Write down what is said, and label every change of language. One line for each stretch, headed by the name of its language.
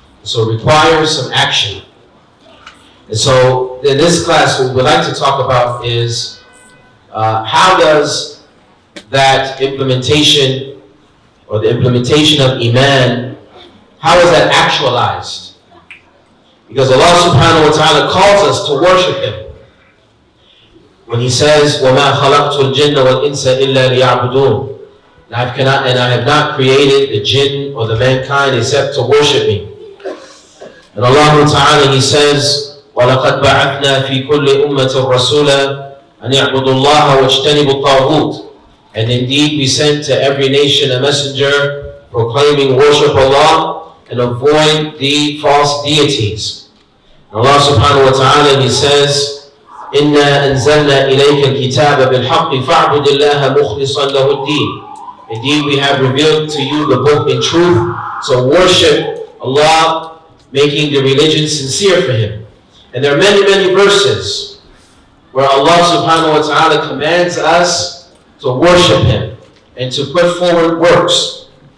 English: So it requires some action. And so in this class, what we would like to talk about is how does that implementation or the implementation of Iman, how is that actualized? Because Allah subhanahu wa ta'ala calls us to worship Him. When He says,
Arabic: وَمَا خَلَقْتُ الْجِنَّ وَالْإِنسَ إِلَّا لِيَعْبُدُونَ,
English: I have not created the jinn or the mankind except to worship me. And Allah Ta'ala, He says,
Arabic: وَلَقَدْ بَعَثْنَا فِي كُلِّ أُمَّةٍ رَسُولًا أَنْ يَعْبُدُوا اللَّهَ وَاجْتَنِبُوا الطَّاغُوتَ.
English: And indeed we sent to every nation a messenger proclaiming worship Allah and avoid the false deities. And Allah Subhanahu wa Ta'ala, He says,
Arabic: إِنَّا أَنزَلْنَا إِلَيْكَ الْكِتَابَ بِالْحَقِّ فَاعْبُدِ اللَّهَ مُخْلِصًا لَهُ الدِّينَ.
English: Indeed we have revealed to you the book in truth, so worship Allah, making the religion sincere for Him. And there are many, many verses where Allah subhanahu wa ta'ala commands us to worship Him and to put forward works.